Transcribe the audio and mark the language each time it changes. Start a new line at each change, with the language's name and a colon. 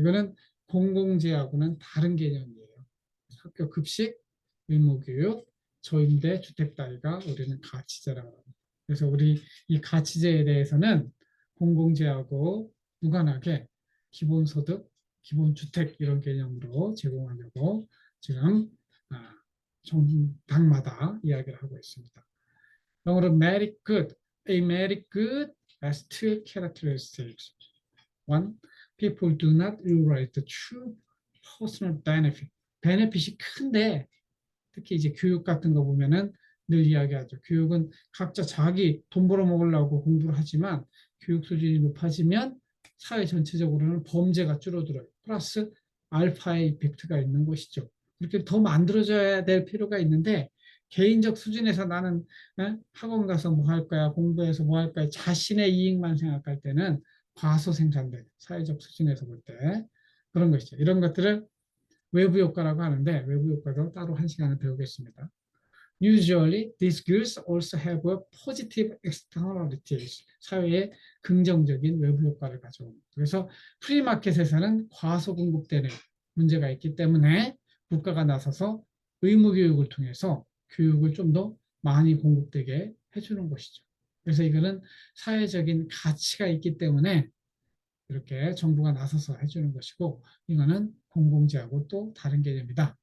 Korean: 이거는 공공재하고는 다른 개념이에요. 학교 급식, 의무교육, 저임대, 주택단위가 우리는 가치재라고 합니다. 그래서 우리 이 가치재에 대해서는 공공재하고 무관하게 기본소득, 기본주택 이런 개념으로 제공하려고 지금 정당마다 이야기를 하고 있습니다. 영어로
English: merit good. A merit good has two characteristics. One, people do not realize the true personal benefit.
Korean: 베네핏이 큰데 특히 이제 교육 같은 거 보면은 늘 이야기하죠. 교육은 각자 자기 돈 벌어 먹으려고 공부를 하지만 교육 수준이 높아지면 사회 전체적으로는 범죄가 줄어들어요. 플러스 알파의 이펙트가 있는 것이죠. 이렇게 더 만들어져야 될 필요가 있는데 개인적 수준에서 나는 학원 가서 뭐 할 거야, 공부해서 뭐 할 거야, 자신의 이익만 생각할 때는 과소 생산된 사회적 수준에서 볼 때 그런 것이죠. 이런 것들을 외부 효과라고 하는데 외부 효과도 따로 한 시간을 배우겠습니다.
English: Usually, these goods also have a positive externalities.
Korean: 사회에 긍정적인 외부 효과를 가져옵니다. 그래서 프리마켓에서는 과소 공급되는 문제가 있기 때문에 국가가 나서서 의무 교육을 통해서 교육을 좀 더 많이 공급되게 해주는 것이죠. 그래서 이거는 사회적인 가치가 있기 때문에 이렇게 정부가 나서서 해주는 것이고, 이거는 공공재하고 또 다른 개념이다.